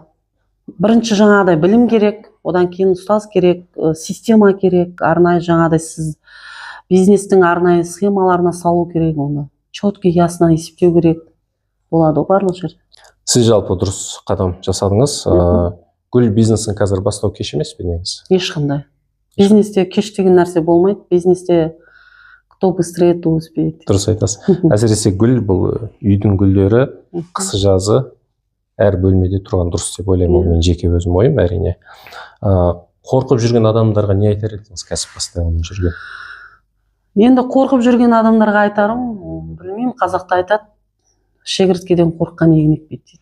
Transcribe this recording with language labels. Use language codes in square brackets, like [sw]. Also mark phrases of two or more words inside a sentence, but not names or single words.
[kk] Бірінші жаңағыдай білім керек, одан кейін ұстаз керек, система керек, арнайы жаңағыдай сіз бизнестің арнайы схемаларына салу керек, оны [ru] четкий ясно [kk] есептеу керек. Болады барлық жер. Сіз жалпы дұрыс қадам жасадыңыз. Гүл бизнесін қазір бастау кеш емес пе негізі? Ешқандай. Бизнесте кеш деген нәрсе болмайды. [ru] Бизнесте кто быстрее, то успеет. [kk] Дұрыс айтасыз. Әсіресе гүл бұл үйдің гүлдері қысы жазы әр бөлмеде тұрған дұрыс деп ойлаймын. Мен жеке өзім ойым әрине. Қорқып жүрген адамдарға не айтар едіңіз кәсіп бастай алмай жүрген? Енді қорқып жүрген адамдарға айтарым, білмеймін, қазақта айтады, шегірткеден қорыққан егін екпейді дейді.